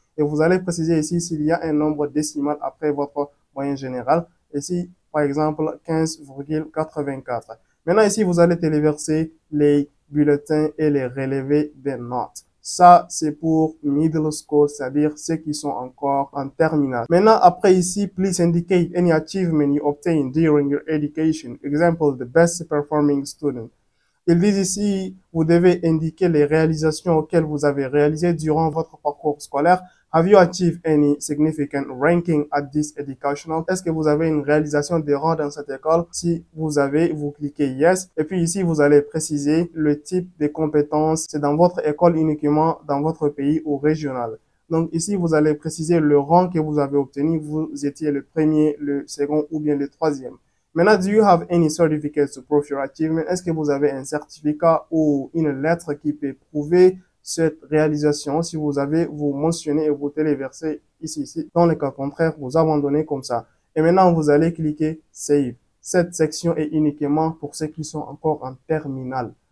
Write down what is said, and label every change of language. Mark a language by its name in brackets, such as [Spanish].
[French] Et vous allez préciser ici s'il y a un nombre décimal après votre moyenne générale. Ici, par exemple, 15,84. Maintenant, ici, vous allez téléverser les bulletins et les relevés des notes. Ça, c'est pour middle school, c'est-à-dire ceux qui sont encore en terminale. Maintenant, après ici, [English] please indicate any achievement you obtained during your education. Example, the best performing student. [French] Ils disent ici, vous devez indiquer les réalisations auxquelles vous avez réalisé durant votre parcours scolaire. [English] Have you achieved any significant ranking at this educational? [French] Est-ce que vous avez une réalisation de rang dans cette école? Si vous avez, vous cliquez Yes. Et puis ici, vous allez préciser le type de compétences. C'est dans votre école uniquement, dans votre pays ou régional. Donc ici, vous allez préciser le rang que vous avez obtenu. Vous étiez le premier, le second ou bien le troisième. Maintenant, [English] do you have any certificates to prove your achievement? [French] Est-ce que vous avez un certificat ou une lettre qui peut prouver cette réalisation? Si vous avez, vous mentionnez et vous téléversez ici. Dans le cas contraire, vous abandonnez comme ça. Et maintenant, vous allez cliquer Save. Cette section est uniquement pour ceux qui sont encore en terminale.